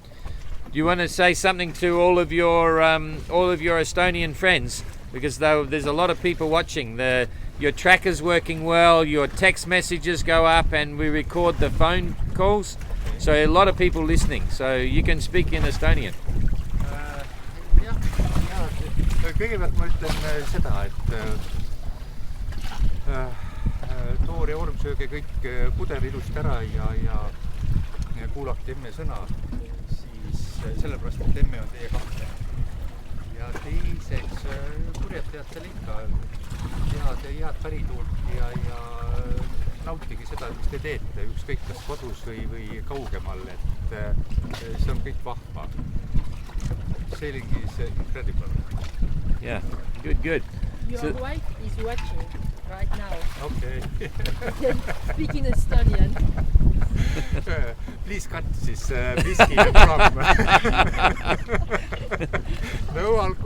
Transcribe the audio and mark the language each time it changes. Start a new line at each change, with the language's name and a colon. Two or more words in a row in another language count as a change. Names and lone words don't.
English: Do you want to say something to all of your Estonian friends? Because there's a lot of people watching. Your tracker's working well, your text messages go up, and we record the phone calls. So a lot of people listening. So you can speak in Estonian.
Estonian: Kõigepealt ma ütlen seda, et Toor ja Orm, sööge kõik puder ilusti ära ja kuulake emme sõna, siis sellepärast, et emme on teie kahte. Ja teiseks, purjetajad seal ikka head pärituult ja nautige seda, mis te teete, ükskõik kas kodus või kaugemal, et see on kõik vahva.
English: Sailing is incredible. Yeah, good. Your wife is watching right now. Okay. Speaking Estonian. Please cut this whiskey from. No alcohol.